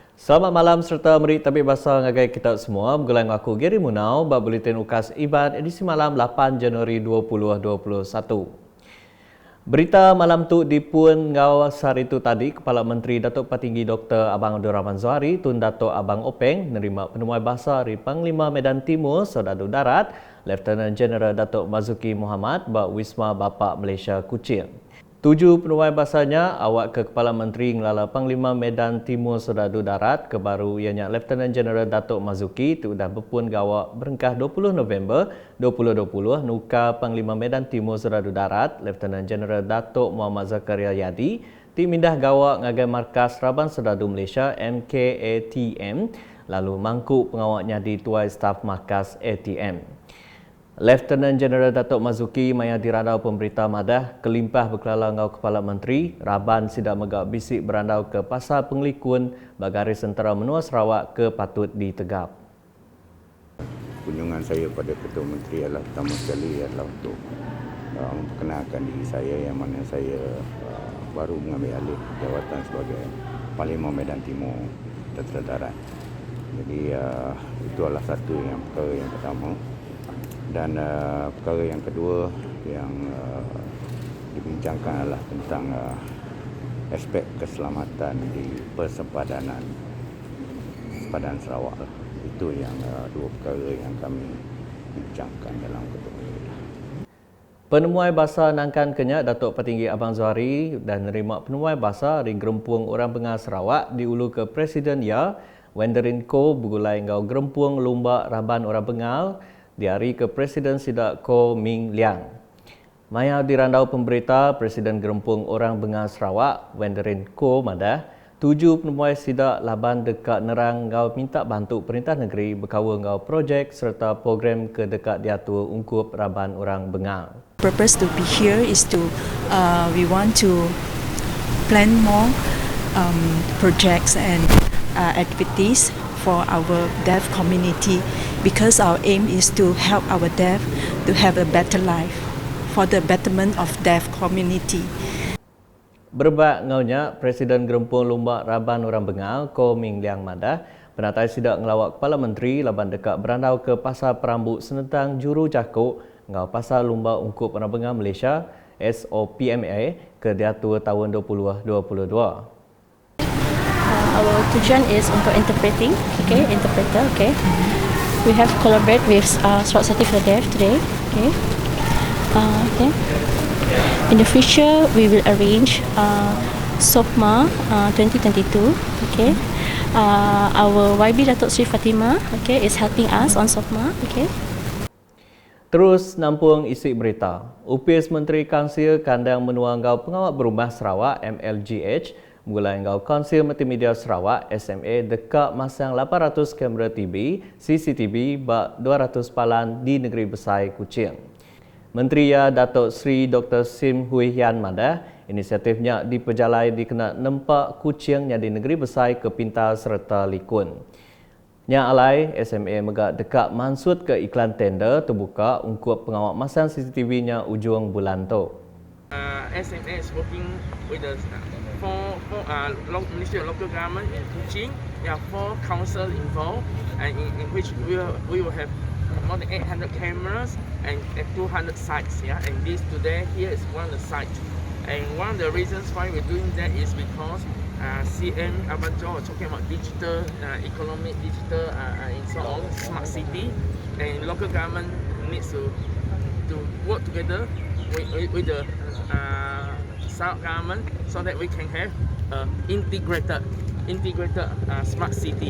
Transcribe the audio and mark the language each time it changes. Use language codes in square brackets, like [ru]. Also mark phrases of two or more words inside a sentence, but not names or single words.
[iba] Selamat malam serta meri tabik bahasa ngagai kita semua. Bergulai dengan aku Gary Munau, bab buletin UKAS IBAN edisi malam 8 Januari 2021. Berita malam tu dipun ngau hari itu tadi, Kepala Menteri Datuk Patinggi Dr. Abang Abdul Rahman Zuhari tun Datuk Abang Openg nerima penemuan bahasa dari Panglima Medan Timur Serdadu Darat, Lieutenant General Datuk Mazuki Muhammad bak Wisma Bapa Malaysia Kuching. 7 penuai bahasanya awak ke Kepala Menteri ngelala Panglima Medan Timur Serdadu Darat kebaru ianya Lieutenant General Datuk Mazuki tu dah berpun gawak berengkah 20 November 2020 nuka Panglima Medan Timur Serdadu Darat Lieutenant General Datuk Muhammad Zakaria Yadi ti mindah gawak ngagai markas Raban Serdadu Malaysia MKATM lalu mangkuk pengawaknya di tuai staf markas ATM. Lieutenant General Datuk Mazuki maya dirandau pemberita madah kelimpah berkelala ngau Kepala Menteri Raban sidak megak bisik berandau ke Pasar Penglikun Bagari Sentera Menua Sarawak ke patut ditegap. [ms] Kunjungan saya pada Ketua Menteri adalah pertama sekali adalah untuk memperkenalkan diri saya yang mana saya baru mengambil alih jawatan sebagai Panglima Medan Timur Tentera Darat. Jadi itu adalah satu yang perkara yang pertama. Dan perkara yang kedua yang dibincangkan adalah tentang aspek keselamatan di persempadanan Sarawak. Itu yang dua perkara yang kami bincangkan dalam pertemuan ini. [iba] Penemuai bahasa nangkan kenyak Datuk Patinggi Abang Zuhari dan menerima penemuai bahasa di Gerempuang Orang Bengal Sarawak diulu ke Presiden Ya Wenderin Ko bergulai ngau Gerempuang Lumbak Raban Orang Bengal di hari ke Presiden Sidak Ko Ming Liang. Maya dirandau pemberita Presiden Gerempuang Orang Bengal Sarawak, Wenderin Ko madah, 7 penemuai sidak laban dekat nerang ngau minta bantu Perintah Negeri berkawal ngau projek serta program ke dekat diatur ungkup Raban Orang Bengal. [en] Purpose to be here is to we want to plan more projects and activities for our deaf community because our aim is to help our deaf to have a better life for the betterment of deaf community. [iba] Berbak ngaunya Presiden Gerempuang Lumbak Raban Orang Bengal Ko Ming Liang madah penatai sidak ngelawak Kepala Menteri laban dekat berandau ke Pasar Perambut Senetang Juru Cakuk ngau Pasar Lumbak Ungkup Orang Bengal Malaysia SOPMA ke diatur tahun 2022. [en] Our tujuan is untuk interpreting, interpreter, We have collaborate with Sarawak Society for the Deaf today, In the future, we will arrange SOPMA 2022, Our YB Datuk Sri Fatimah, is helping us on SOPMA, [iba] Terus nampung isi berita. UPS Menteri Kaunsil Kandang Menua Ngau Pengawal Berumah Sarawak MLGH mulai ngau Kaunsil Multimedia Sarawak SMA dekat masang 800 kamera TV CCTV bak 200 palan di Negeri Besar Kuching. Menteri Ya Datuk Sri Dr. Sim Hui Hian madah inisiatifnya diperjalai dikena nempak Kuchingnya di Negeri Besar ke Pintar serta Likun. Nya alai SMA megak dekat mansut ke iklan tender terbuka ungkup pengawal masang CCTV-nya ujung bulan tu. [en] SMA is working with the Ministry of Local Government in Kuching. There are 4 councils involved, and in which we will have more than 800 cameras and 200 sites. And this today here is one of the sites. And one of the reasons why we're doing that is because CM Abang Joe was talking about digital economic, digital and so on, smart city, and local government needs to work together with the Sarawak government so that we can have integrated smart city.